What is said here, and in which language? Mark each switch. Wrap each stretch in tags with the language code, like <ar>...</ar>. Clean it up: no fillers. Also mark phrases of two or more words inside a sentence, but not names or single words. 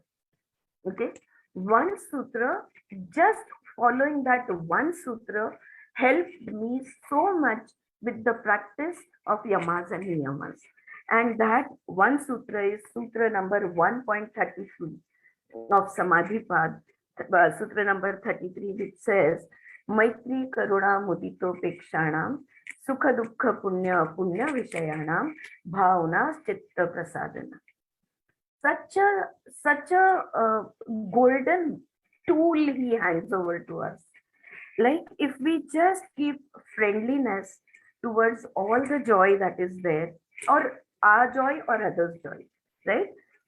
<en>Okay, one sutra, just following that one sutra helped me so much with the practice of yamas and niyamas. And that one sutra is sutra number 1.33 of Samadhi Pad, sutra number 33, which says,</en> <sa>Maitri Karuna Mudito Pekshanam Sukha Dukha Punya Punya Vishayanam Bhavana Chitta Prasadana.</sa> <en>Such a golden tool he hands over to us. Like, if we just keep friendliness towards all the joy that is there, or our joy or others' joy, right?</en>